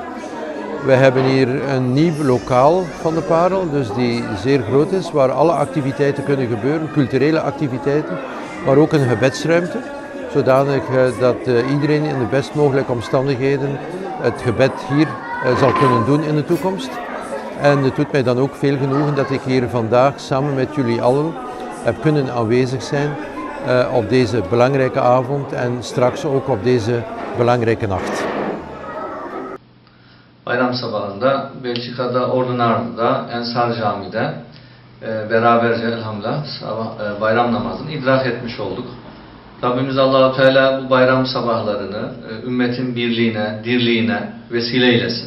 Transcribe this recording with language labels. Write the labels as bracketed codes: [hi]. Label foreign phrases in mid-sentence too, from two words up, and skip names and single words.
[nl] We hebben hier een nieuw lokaal van de Parel, dus die zeer groot is, waar alle activiteiten kunnen gebeuren, culturele activiteiten, maar ook een gebedsruimte, zodanig dat iedereen in de best mogelijke omstandigheden het gebed hier zal kunnen doen in de toekomst. En het doet mij dan ook veel genoegen dat ik hier vandaag samen met jullie allen heb kunnen aanwezig zijn op deze belangrijke avond en straks ook op deze belangrijke nacht. [tr] Bayram sabahında Belçika'da Ordunar'da Ensar Camii'de beraberce elhamdülillah bayram namazını idrak etmiş olduk. Rabbimiz Allah-u Teala bu bayram sabahlarını ümmetin birliğine, dirliğine vesile eylesin.